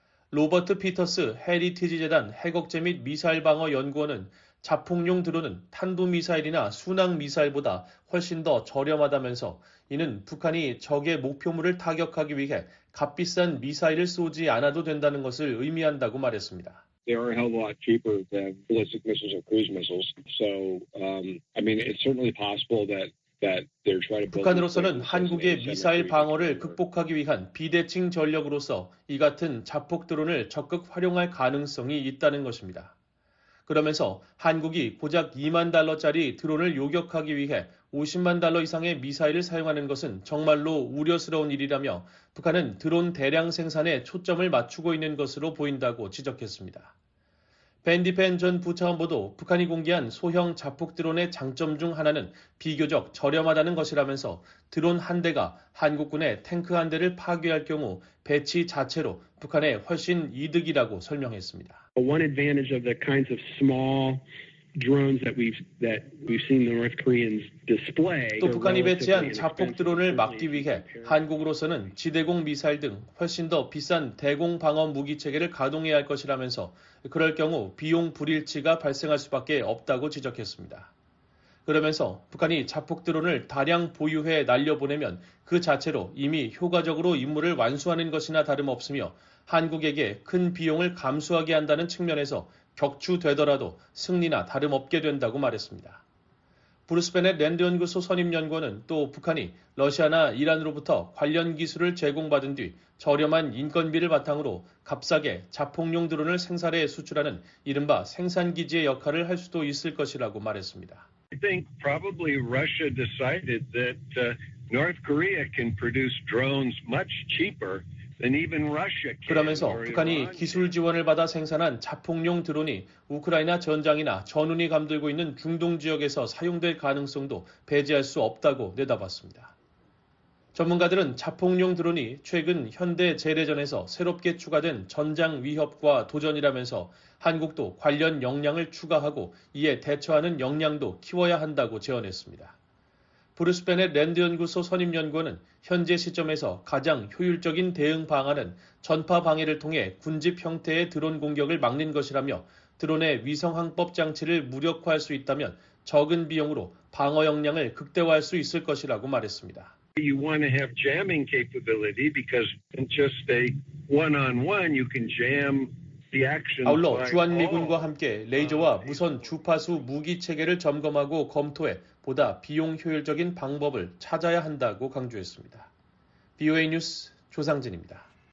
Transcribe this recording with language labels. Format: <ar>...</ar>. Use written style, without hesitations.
<ko>로버트 피터스 헤리티지 재단 핵억제 및 미사일 방어 연구원은 자폭용 드론은 탄도미사일이나 순항미사일보다 훨씬 더 저렴하다면서 이는 북한이 적의 목표물을 타격하기 위해 값비싼 미사일을 쏘지 않아도 된다는 것을 의미한다고 말했습니다.</ko> <en>They are a hell of a lot cheaper than ballistic missiles or cruise missiles. So, I mean, it's certainly possible that they're trying to build.</en> <ko>북한으로서는 한국의 미사일 방어를 극복하기 위한 비대칭 전력으로서 이 같은 자폭 드론을 적극 활용할 가능성이 있다는 것입니다. 그러면서 한국이 고작 $20,000짜리 드론을 요격하기 위해 $500,000 이상의 미사일을 사용하는 것은 정말로 우려스러운 일이라며 북한은 드론 대량 생산에 초점을 맞추고 있는 것으로 보인다고 지적했습니다. 밴디펜 전 부차관보도 북한이 공개한 소형 자폭 드론의 장점 중 하나는 비교적 저렴하다는 것이라면서 드론 한 대가 한국군의 탱크 한 대를 파괴할 경우 배치 자체로 북한에 훨씬 이득이라고 설명했습니다.</ko> <en>One advantage of the kinds of small drones that we've seen the North Koreans display.</en> <ko>또 북한이 배치한 자폭 드론을 막기 위해 한국으로서는 지대공 미사일 등 훨씬 더 비싼 대공 방어 무기 체계를 가동해야 할 것이라면서 그럴 경우 비용 불일치가 발생할 수밖에 없다고 지적했습니다. 그러면서 북한이 자폭 드론을 다량 보유해 날려보내면 그 자체로 이미 효과적으로 임무를 완수하는 것이나 다름없으며 한국에게 큰 비용을 감수하게 한다는 측면에서 격추되더라도 승리나 다름없게 된다고 말했습니다. 브루스 베넷 랜드연구소 선임연구원은 또 북한이 러시아나 이란으로부터 관련 기술을 제공받은 뒤 저렴한 인건비를 바탕으로 값싸게 자폭용 드론을 생산해 수출하는 이른바 생산기지의 역할을 할 수도 있을 것이라고 말했습니다.</ko> <en>I think probably Russia decided that North Korea can produce drones much cheaper.</en> <ko>그러면서 북한이 기술 지원을 받아 생산한 자폭용 드론이 우크라이나 전장이나 전운이 감돌고 있는 중동 지역에서 사용될 가능성도 배제할 수 없다고 내다봤습니다. 전문가들은 자폭용 드론이 최근 현대 재래전에서 새롭게 추가된 전장 위협과 도전이라면서 한국도 관련 역량을 추가하고 이에 대처하는 역량도 키워야 한다고 제언했습니다. 브루스 베넷 랜드연구소 선임연구원은 현재 시점에서 가장 효율적인 대응 방안은 전파 방해를 통해 군집 형태의 드론 공격을 막는 것이라며 드론의 위성항법 장치를 무력화할 수 있다면 적은 비용으로 방어 역량을 극대화할 수 있을 것이라고 말했습니다.</ko> <en>You want to have jamming capability because in just a one-on-one you can jam.</en> <ko>아울러 주한미군과 함께 레이저와 무선 주파수 무기 체계를 점검하고 검토해 보다 비용 효율적인 방법을 찾아야 한다고 강조했습니다. BOA 뉴스 조상진입니다.</ko>